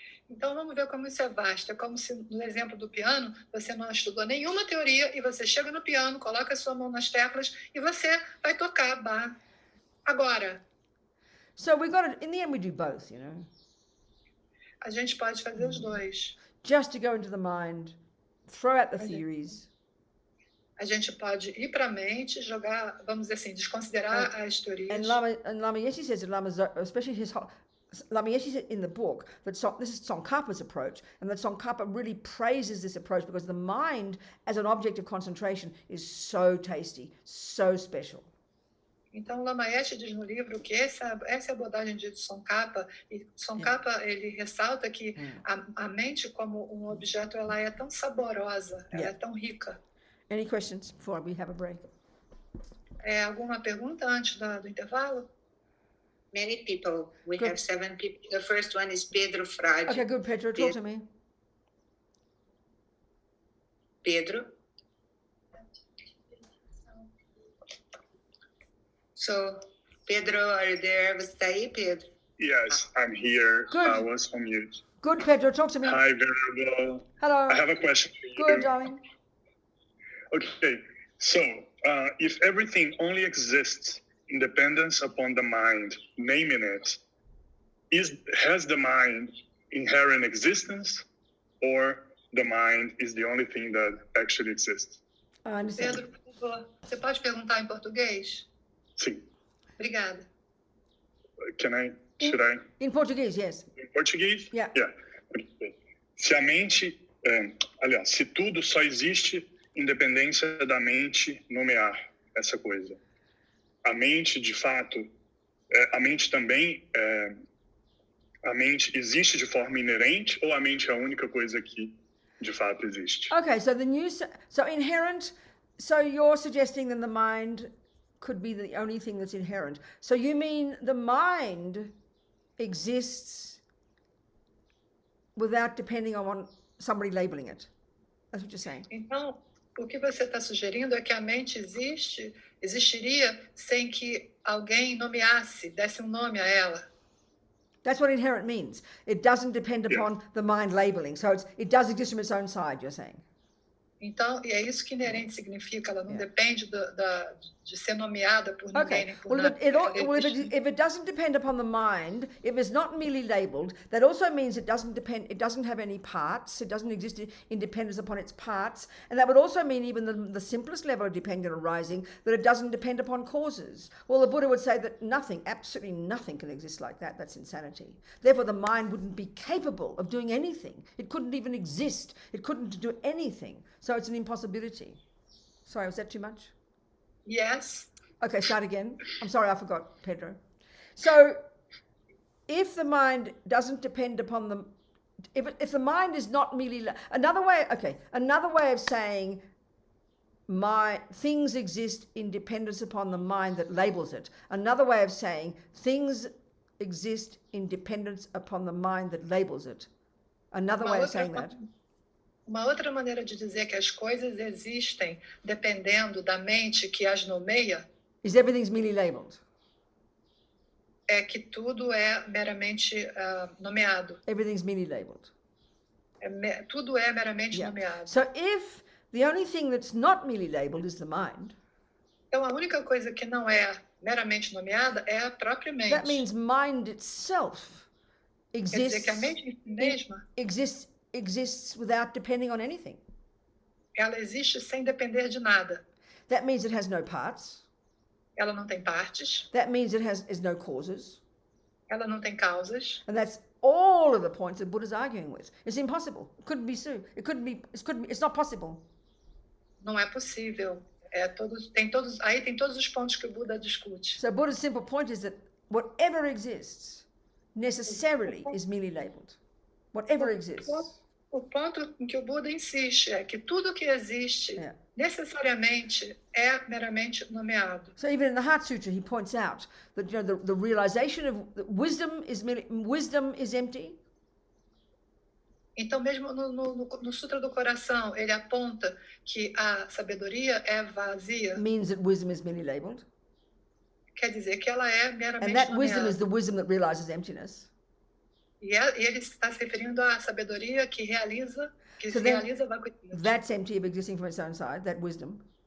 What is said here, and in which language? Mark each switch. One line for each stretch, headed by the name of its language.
Portuguese: Então vamos ver como isso é vasto. É como se, no exemplo do piano, você não estudou nenhuma teoria e você chega no piano, coloca a sua mão nas teclas e você vai tocar Bach. Agora,
English: So in the end we do both, you know.
Portuguese: a gente pode fazer os dois.
English: Just to go into the mind, throw out the theories,
Portuguese: A gente pode ir para a mente, jogar, vamos dizer assim, desconsiderar as teorias.
English: and Lama Yeshe says that Lama, especially his Lamieshe said in the book that this is Tsongkhapa's approach, and that Tsongkhapa really praises this approach because the mind as an object of concentration is so tasty, so special.
Portuguese: Então, Lamaeshe diz no livro que essa é a abordagem de Tsongkhapa, e Tsongkhapa ele ressalta que a mente como um objeto ela é tão saborosa, ela é tão rica.
English: Any questions before we have a break?
Portuguese: Alguma pergunta antes do intervalo?
English: Many people. We have 7 people. The first one is Pedro Frade. Okay, good, Pedro. Talk to me. Pedro. So, Pedro, are you there?
Portuguese: Você está aí, Pedro?
English: Yes, I'm here. Good. I was on mute. Good, Pedro. Talk to me. Hi, Venerable. Hello. I have a question for you. Good, darling. Okay, so if everything only exists in dependence upon the mind, naming it, has the mind inherent existence, or the mind is the only thing that actually exists? I understand.
Portuguese: Pedro, por favor, você pode perguntar em português? Sim. Obrigada.
English: Should I? In Portuguese, yes.
Portuguese: Em português?
English: Yeah. Okay.
Portuguese: Se a mente, se tudo só existe em dependência da mente nomear essa coisa. A mente, de fato, a mente também, a mente existe de forma inerente ou a mente é a única coisa que, de fato, existe?
English: Okay, so inherent, so you're suggesting that the mind could be the only thing that's inherent. So you mean the mind exists without depending on somebody labeling it? That's what you're saying.
Portuguese: Então, o que você está sugerindo é que a mente existiria sem que alguém nomeasse, desse nome a ela.
English: That's what inherent means. It doesn't depend upon the mind labeling. So it does exist from its own side, you're saying.
Portuguese: Então, e é isso que inerente significa, ela não depende de ser nomeada por ninguém, nem por nada.
English: If it doesn't depend upon the mind, if it's not merely labeled, that also means it doesn't have any parts, it doesn't exist in dependence upon its parts, and that would also mean even the simplest level of dependent arising, that it doesn't depend upon causes. Well, the Buddha would say that nothing, absolutely nothing can exist like that. That's insanity. Therefore, the mind wouldn't be capable of doing anything. It couldn't even exist. It couldn't do anything. So it's an impossibility. Sorry, was that too much? Yes. Okay, start again. I'm sorry, I forgot, Pedro. So if the mind doesn't depend upon the, if the mind is not merely, another way of saying things exist in dependence upon the mind that labels it. Another way of saying things exist in dependence upon the mind that labels it. Another way of saying that.
Portuguese: Uma outra maneira de dizer que as coisas existem dependendo da mente que as nomeia
English: is everything's merely labeled.
Portuguese: É que tudo é meramente nomeado.
English: Everything's merely labeled.
Portuguese: Tudo é meramente nomeado.
English: So if the only thing that's not merely labeled is the mind,
Portuguese: então a única coisa que não é meramente nomeada é a própria mente.
English: That means mind itself exists.
Portuguese: Quer dizer que a mente em si mesma
English: exists without depending on anything.
Portuguese: Ela existe sem depender de nada.
English: That means it has no parts.
Portuguese: Ela não tem partes.
English: That means it has no causes.
Portuguese: Ela não tem causas.
English: And that's all of the points that Buddha's arguing with. It's impossible. It couldn't be so. It's not possible.
Portuguese: Não é possível. Tem todos os pontos que o Buda discute.
English: So Buddha's simple point is that whatever exists necessarily is merely labeled. Whatever exists.
Portuguese: O ponto em que o Buda insiste é que tudo que existe necessariamente é meramente nomeado.
English: So even in the Heart Sutra, he points out that the realization of wisdom is empty.
Portuguese: Então mesmo no Sutra do Coração ele aponta que a sabedoria é vazia.
English: Means that wisdom is merely labeled.
Portuguese: Quer dizer que ela é meramente nomeada.
English: And that
Portuguese: nomeada.
English: wisdom is the wisdom that realizes emptiness.
Portuguese: E ele está se referindo à sabedoria que realiza a vacuidade.
English: That's empty of existing from its own side, that wisdom.